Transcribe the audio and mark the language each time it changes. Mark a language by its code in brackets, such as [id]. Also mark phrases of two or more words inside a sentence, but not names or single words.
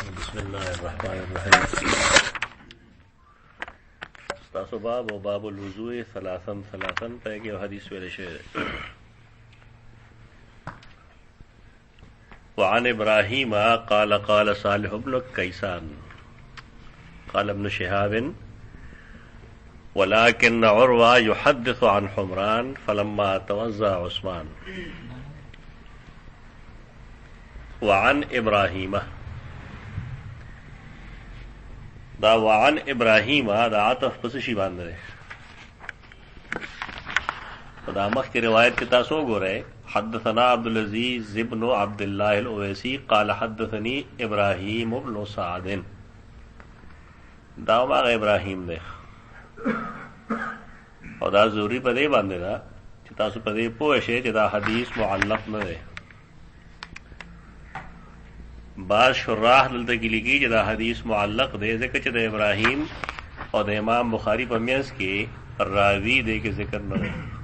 [ar] بسم الله الرحمن الرحيم. [ps] تاسو باب او [ar] باب الوضوء ثلاثا [ps] په کې حدیث ویل شوی. [ar] وعن ابراهيم قال قال صالح بن كيسان قال ابن شهاب ولكن عروة يحدث عن حمران فلما توزع عثمان. وعن ابراهيم [ps] دا [ar] وعن ابراهيم [ps] دا عطف پس شي باندې دا مخکې روایت کې تاسو وګورئ. [ar] حدثنا عبد العزيز ابن عبد الله الاويسي قال حدثني ابراهيم ابن سعد. [ps] دا هغه ابراهيم دی او دا ضروري په دې باندې دا چې تاسو په دې پوه شئ چې دا حدیث معلق نه دی. بعض شراح دلته کې لیکي چې دا حدیث معلق دی ځکه چې د ابراهیم او د امام بخاری په منځ کې راوی دی کې ذکر نه دی،